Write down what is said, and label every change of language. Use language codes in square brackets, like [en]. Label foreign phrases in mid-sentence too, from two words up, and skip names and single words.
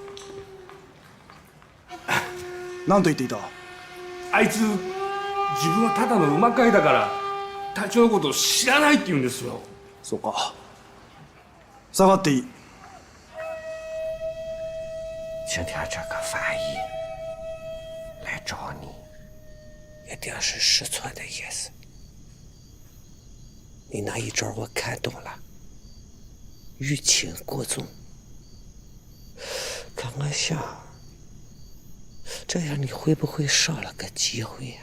[ja] 何と言っていた？あいつ自分はただの馬飼いだから隊長のことを知らないって言うんですよ。そうか。下がっていい。 [zh] 今天这个翻译来找你，一定是失措的意思。你那一招我看懂了，欲擒故纵。可我想，这样你会不会少了个机会呀？